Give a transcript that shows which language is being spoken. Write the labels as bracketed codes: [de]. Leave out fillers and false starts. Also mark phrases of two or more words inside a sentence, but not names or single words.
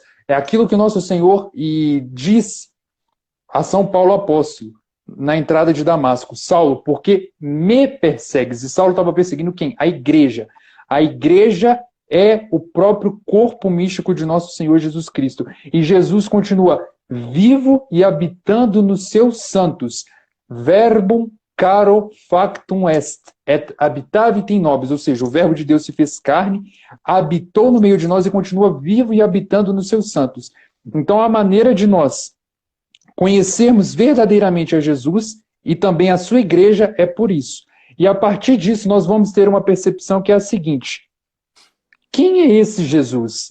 [pt] É aquilo que nosso Senhor disse a São Paulo apóstolo, na entrada de Damasco: Saulo, porque me persegues? E Saulo estava perseguindo quem? A igreja. A igreja é o próprio corpo místico de nosso Senhor Jesus Cristo. E Jesus continua vivo e habitando nos seus santos. [la] Verbum caro factum est, et habitavit in nobis, [pt] ou seja, o verbo de Deus se fez carne, habitou no meio de nós e continua vivo e habitando nos seus santos. Então, a maneira de nós conhecermos verdadeiramente a Jesus e também a sua igreja é por isso. E a partir disso, nós vamos ter uma percepção que é a seguinte: quem é esse Jesus?